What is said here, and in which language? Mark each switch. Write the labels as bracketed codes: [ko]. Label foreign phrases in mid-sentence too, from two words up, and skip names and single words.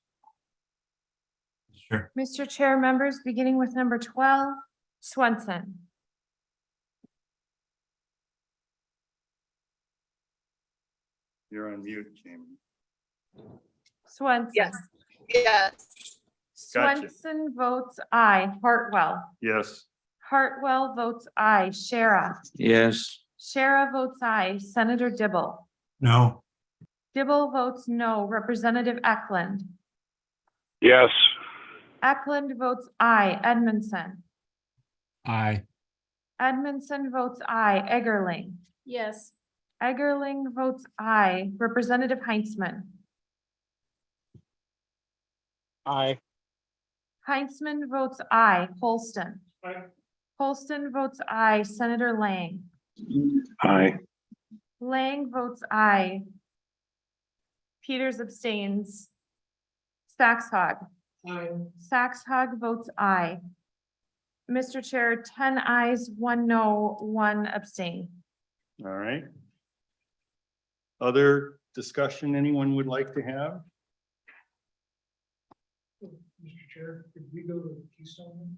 [en] Sure. Mr. Chair, members, beginning with number 12, Swenson. You're on mute, Jamie. Swenson. Yes. Yes. Gotcha. Swenson votes aye. Hartwell. Yes. Hartwell votes aye. Shara. Yes. Shara votes aye. Senator Dibble. No. Dibble votes no. Representative Eklund. Yes. Eklund votes aye. Edmondson. Aye. Edmondson votes aye. Eggerling. Yes. Eggerling votes aye. Representative Heinzman. Aye. Heinzman votes aye. Holston. Aye. Holston votes aye. Senator Lang. Aye. Lang votes aye. Peters abstains. Saxhog. Aye. Saxhog votes aye. Mr. Chair, 10 ayes, 1 no, 1 abstain. All right. Other discussion anyone would like to have? Mr. Chair, could we go to Keystone?